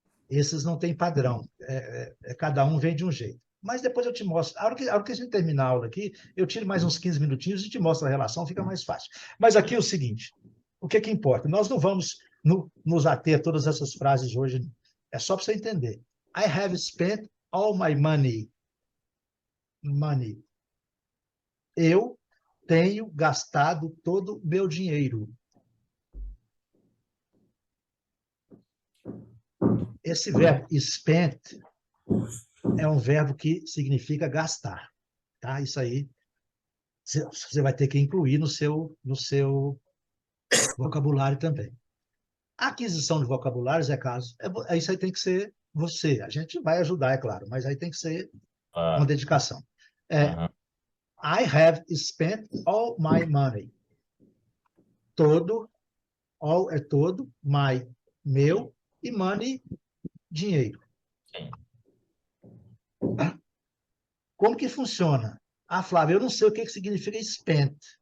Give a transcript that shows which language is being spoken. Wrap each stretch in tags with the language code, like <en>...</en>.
<pt>Esses não têm padrão. Cada um vem de um jeito. Mas depois eu te mostro. A hora que a gente terminar a aula aqui, eu tiro mais uns 15 minutinhos e te mostro a relação, fica mais fácil. Mas aqui é o seguinte: o que importa? Nós não vamos nos ater a todas essas frases hoje. É só para você entender.</pt> <en>I have spent all my money. Money.</en> <pt>Eu tenho gastado todo o meu dinheiro. Esse verbo spent é um verbo que significa gastar, tá? Isso aí você vai ter que incluir no seu vocabulário também. A aquisição de vocabulários, isso aí tem que ser você. A gente vai ajudar, é claro, mas aí tem que ser uma Claro. dedicação. Aham.</pt> <en>I have spent all my money.</en> <pt>Todo, all é todo, my, meu, e money, dinheiro. Sim. Como que funciona? Ah, Flávio, eu não sei o que significa spent.</pt>